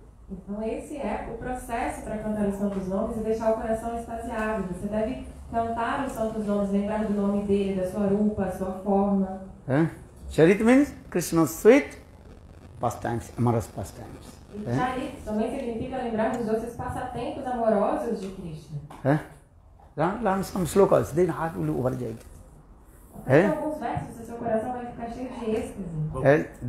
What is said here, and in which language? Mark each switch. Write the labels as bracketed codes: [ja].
[pt] Então esse é o processo para cantar os santos nomes e deixar o coração extasiado. Você deve cantar os santos nomes, lembrar do nome dele, da sua rupa, sua forma. [en] Charit means Krishna's sweet pastimes, amorous pastimes. [pt] E Charit também significa lembrar dos doces passatempos amorosos de Krishna. [en] Learn some slokas, then heart will overjoyed. [pt] Aprenda alguns versos, o seu coração vai ficar cheio de êxtase.